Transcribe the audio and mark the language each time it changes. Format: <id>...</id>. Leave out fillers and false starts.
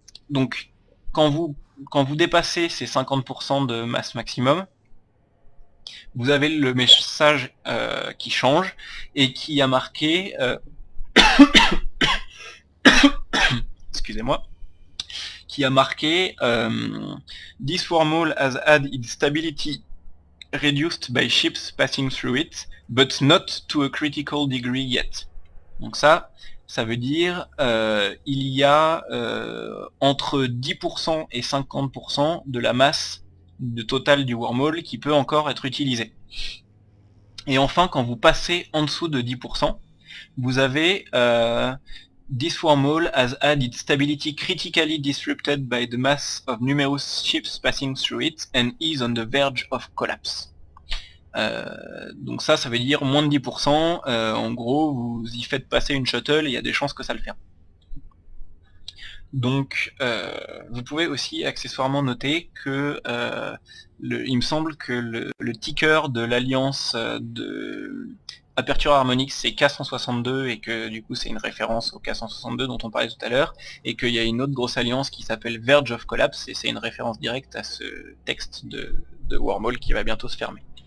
<fr>Donc quand vous dépassez ces 50% de masse maximum, vous avez le message qui change et qui a marqué excusez-moi, qui a marqué</fr> <en>This wormhole has had its stability reduced by ships passing through it, but not to a critical degree yet.</en> <fr>Donc ça veut dire il y a entre 10% et 50% de la masse totale du wormhole qui peut encore être utilisée. Et enfin, quand vous passez en dessous de 10%, vous avez</fr> <en>This wormhole has had its stability critically disrupted by the mass of numerous ships passing through it and is on the verge of collapse.</en> <fr>Donc ça veut dire moins de 10%, en gros vous y faites passer une shuttle et il y a des chances que ça le ferme. Donc vous pouvez aussi accessoirement noter que il me semble que le ticker de l'alliance de Aperture Harmonix c'est K162 et que du coup c'est une référence au K162 dont on parlait tout à l'heure, et qu'il y a une autre grosse alliance qui s'appelle Verge of Collapse et c'est une référence directe à ce texte de wormhole qui va bientôt se fermer.</fr>